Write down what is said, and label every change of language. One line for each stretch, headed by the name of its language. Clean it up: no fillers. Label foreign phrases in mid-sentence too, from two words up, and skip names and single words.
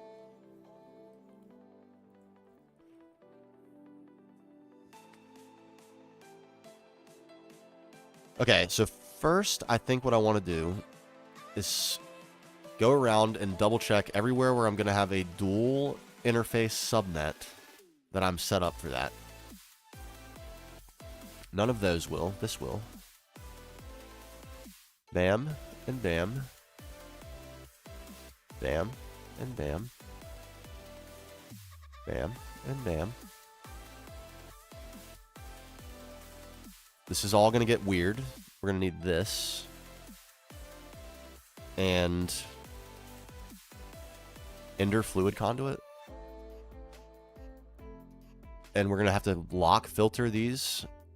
English: Okay, so first, I think what I want to do is go around and double check everywhere where I'm going to have a dual interface subnet that I'm set up for that. None of those will. This will. Bam and bam. Bam and bam. Bam and bam. This is all going to get weird. We're going to need this. And Ender fluid conduit. And we're going to have to lock filter these.